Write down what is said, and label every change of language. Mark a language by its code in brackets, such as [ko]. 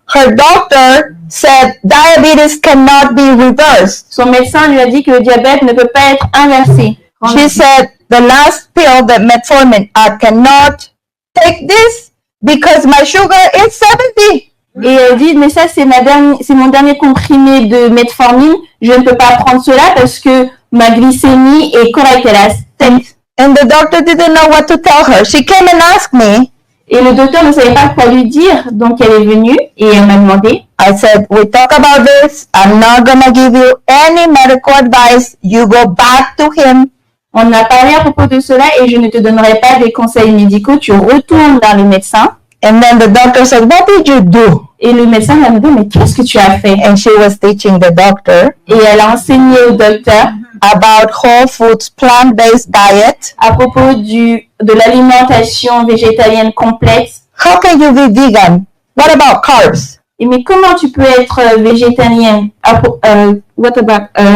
[en] Her doctor said diabetes cannot be reversed. [fr] Son médecin lui a dit que le diabète ne peut pas être inversé. [en] She said the last pill, the metformin, I cannot take this because my sugar is 70. [fr] Et elle dit, mais ça c'est mon dernier comprimé de metformine, je ne peux pas prendre cela parce que ma glycémie est correcte, elle a 7. [en] And the doctor didn't know what to tell her. She came and asked me. [fr] Et le docteur ne savait pas quoi lui dire, donc elle est venue et elle m'a demandé. [en] I said, we talk about this. I'm not gonna give you any medical advice. You go back to him. [fr] On a parlé à propos de cela et je ne te donnerai pas des conseils médicaux. Tu retournes vers le médecin. [en] And then the doctor said, what did you do? [fr] Et le médecin m'a dit, mais qu'est-ce que tu as fait? [en] And she was teaching the doctor. [fr] Et elle a enseigné au docteur [en] about whole foods, plant-based diet. [fr] À propos de l'alimentation végétalienne complète. [en] How can you be vegan? What about carbs? [fr] Et mais comment tu peux être végétalienne? [en] What about